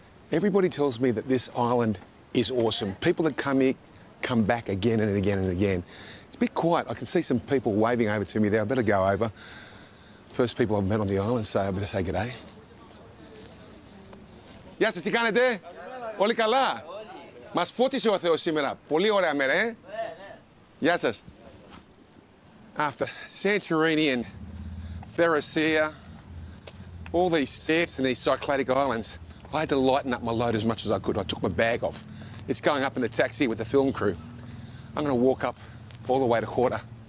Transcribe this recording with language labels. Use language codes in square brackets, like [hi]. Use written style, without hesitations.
[en] Everybody tells me that this island is awesome. People that come here come back again and again and again. It's a bit quiet. I can see some people waving over to me there. I better go over. First people I've met on the island, so I better say good day. [el] Γεια σας, τι κάνετε? Όλοι καλά? Μας φώτισε ο Θεός σήμερα. Πολύ ωραία μέρα, Γεια σας. [en] After Santorini and Thηρασιά, all these stairs and these Cycladic islands, I had to lighten up my load as much as I could. I took my bag off. It's going up in the taxi with the film crew. I'm going to walk up all the way to Horta.